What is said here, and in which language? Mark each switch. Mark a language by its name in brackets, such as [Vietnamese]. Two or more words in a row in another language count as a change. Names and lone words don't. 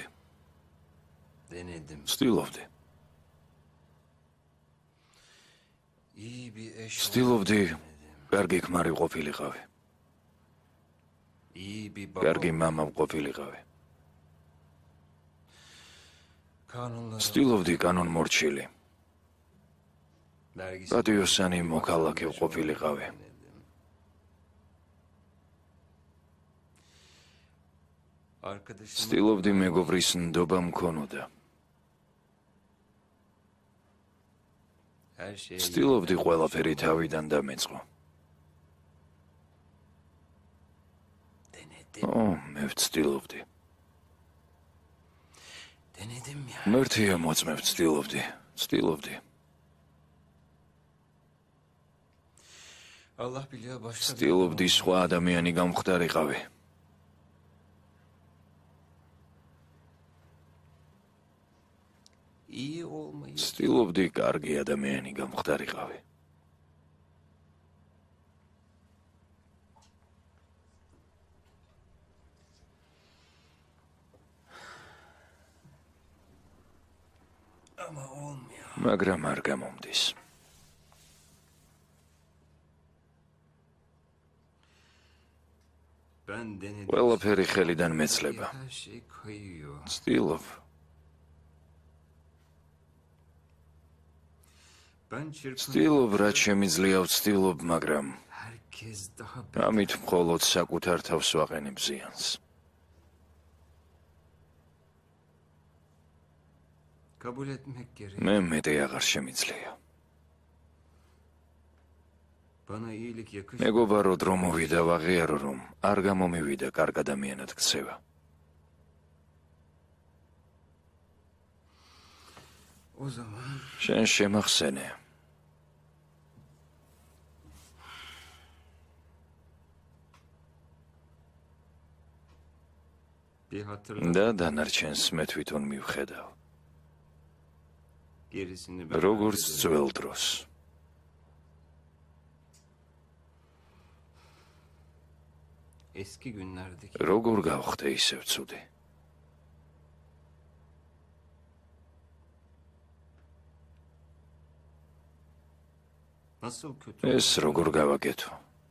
[Georgian] Denedim. ვცდილობდი. [Turkish] İyi bir eş [Georgian] ვცდილობდი კარგი ქმარი ყოფილიყავი. [Turkish] İyi bir baba. [Georgian] კარგი მამა ყოფილიყავი. Kanunlara. ვცდილობდი კანონმორჩილი. Vergisi. პატიოსანი მოქალაქე ყოფილიყავი. Arkadaşım. ვცდილობდი მეგობრის ნდობა მქონოდა. [Turkish] Her şeye. [Georgian] ვცდილობდი ყველაფერი თავიდან დამეწყო. Denedim. მე ვცდილობდი. [Turkish] Denedim ya. [Georgian] მერთია მოწმე ვცდილობდი. ვცდილობდი. [Turkish] Allah biliyor başka. [Georgian] ვცდილობდი სხვა ადამიანი გამხდარიყავი. [Turkish] İyi olmayı. [Georgian] ვცდილობდი კარგი ადამიანი გამხდარიყავი. [Turkish] Ama olmuyor. [Georgian] მაგრამ არ გამომდის. [Turkish] Ben denedim. [Georgian] ყველაფერი ხელიდან მეცლება. [Turkish] Her şey kayıyor. [Georgian] ვცდილობ. [Turkish] Ben çırpınıyorum. [Georgian] ვცდილობ რაც შემიძლია ვცდილობ, მაგრამ [Turkish] Herkes daha [Georgian] ამით მხოლოდ საკუთარ თავს ვაყენებ ზიანს. [Turkish] kabul etmek gerek. [Georgian] მე მეტი აღარ შემიძლია. [Turkish] Bana iyilik yakışmıyor. [Georgian] მეგობარო დრო მოვიდა ვაღიარო რომ არ გამომივიდა კარგ ადამიანად ქცევა. [Turkish] O zaman [Georgian] შენ შემახსენე. [Turkish] bir hatırla. [Georgian] და დანარჩენს მე თვითონ მივხედავ. Gerisini როგორც ძველ დროს. [Turkish] eski günlerdeki. [Georgian] როგორ გავხდე ისევ ცუდი. [Turkish] Nasıl kötü? [Georgian] ეს როგორ გავაკეთო?